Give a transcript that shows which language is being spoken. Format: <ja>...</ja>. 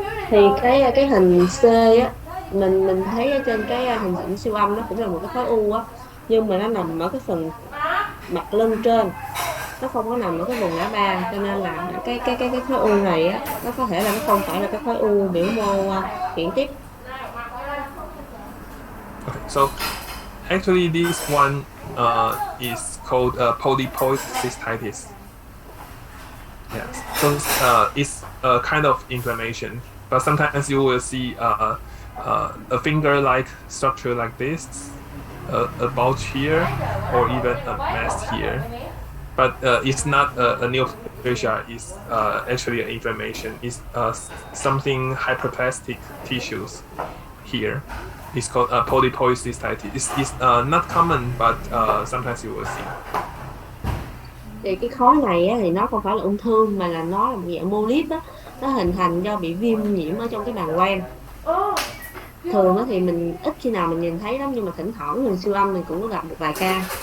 <vi>Thì cái hình C á, mình thấy ở trên cái hình ảnh siêu âm nó cũng là một cái khối u á, nhưng mà nó nằm ở cái phần mặt lưng trên, nó không có nằm ở cái vùng ngã ba, cho nên là cái khối u này á, nó có thể là nó không phải là cái khối u biểu mô chuyển tiếp.</vi> <en>Okay, so actually this one is called polypoid cystitis. Yes, so it's a kind of inflammation, but sometimes you will see a finger-like structure like this, a bulge here, or even a mass here. But it's not a neoplasia. It's actually an inflammation. It's something hyperplastic tissues here. It's called polypoid cystitis. It's not common, but sometimes you will see.</en> <vi>Thì cái khối này á, thì nó không phải là ung thư mà là nó là một dạng polyp á, nó hình thành do bị viêm nhiễm ở trong cái bàng quang. Thường á thì mình ít khi nào mình nhìn thấy lắm, nhưng mà thỉnh thoảng mình siêu âm mình cũng có gặp một vài ca.</vi>